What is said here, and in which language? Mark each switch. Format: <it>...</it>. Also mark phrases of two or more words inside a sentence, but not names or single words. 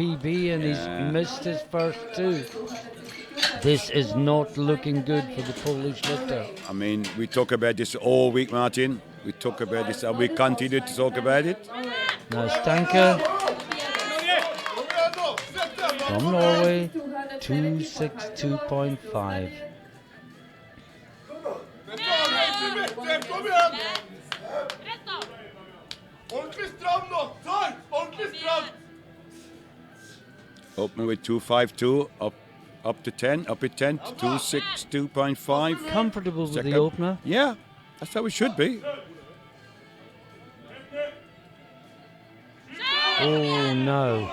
<en>PB and he's missed his first 2. This is not looking good for the Polish lifter. I mean, we talk about this all week, Martin. We talk about this and we continue to talk about it. Now Stanka from Norway, 262.5.</en> <no>Kom igjen! Ordentlig stram nå! Tight! Ordentlig stram!</no> <en>Open with 252, up to 10, up at 10, 262.5. Comfortable with Second. the opener. Yeah, that's how it should be. Oh no.</en>